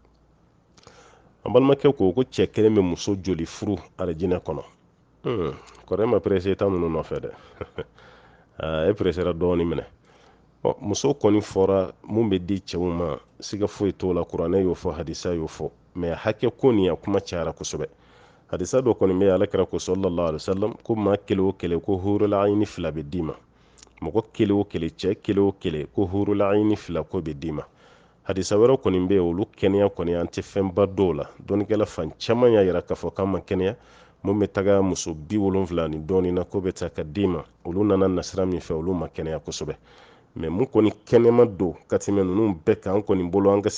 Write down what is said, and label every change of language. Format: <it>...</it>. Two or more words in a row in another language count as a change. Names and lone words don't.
<bm>an balimakɛ ko cɛ kelen bɛ muso joli furu alijinɛ kɔnɔ kɔrɔ ma perese ta ninnu nɔfɛ dɛ e peresera dɔɔnin minɛ muso kɔni fɔra mun bɛ di cɛw ma siga foyi t'o la kuranɛ y'o fɔ hadisa y'o fɔ mɛ hakɛ ko nin a kuma cayara kosɛbɛ hadisa dɔ kɔni bɛ alakira ko</bm> <ar>صلى الله عليه وسلم</ar> <bm>ko maa kelen o kelen ko</bm> <ar>حور العين</ar> <bm>fila bɛ d'i ma mɔgɔ kelen o kelen cɛ kelen o kelen ko</bm> <ar>حور العين</ar> <bm>fila ko bɛ d'i ma hadisa wɛrɛ kɔni bɛ yen olu kɛnɛya kɔni an tɛ fɛnba dɔw la dɔnnikɛla fan caman y'a yira k'a fɔ k'an ma kɛnɛya mun bɛ taga muso 70 ni dɔɔni na ko bɛ ta ka d'i ma olu nana nasira min fɛ olu ma kɛnɛya kosɛbɛ mais mun kɔni kɛnɛma don ka tɛmɛ ninnu bɛɛ kan an kɔni bolo an ka</bm>